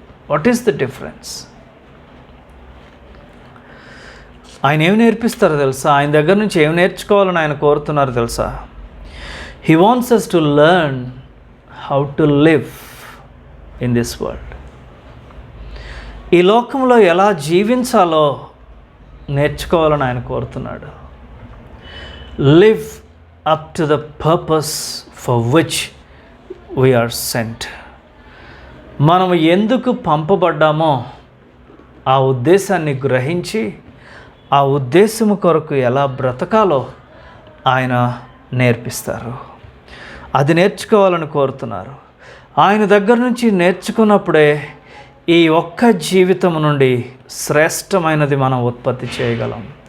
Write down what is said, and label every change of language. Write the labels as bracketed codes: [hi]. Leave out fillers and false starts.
[en] What is the difference? [te] ఆయన ఏమి నేర్పిస్తారో తెలుసా? ఆయన దగ్గర నుంచి ఏమి నేర్చుకోవాలని ఆయన కోరుతున్నారు తెలుసా? [en] He wants us to learn how to live in this world. [te] ఈ లోకంలో ఎలా జీవించాలో నేర్చుకోవాలని ఆయన కోరుతున్నాడు. [en] Live up to the purpose for which we are sent. [te] మనం ఎందుకు పంపబడ్డామో ఆ ఉద్దేశాన్ని గ్రహించి ఆ ఉద్దేశము కొరకు ఎలా బ్రతకాలో ఆయన నేర్పిస్తారు. అది నేర్చుకోవాలని కోరుతున్నారు. ఆయన దగ్గర నుంచి నేర్చుకున్నప్పుడే ఈ ఒక్క జీవితం నుండి శ్రేష్టమైనది మనం ఉత్పత్తి చేయగలం.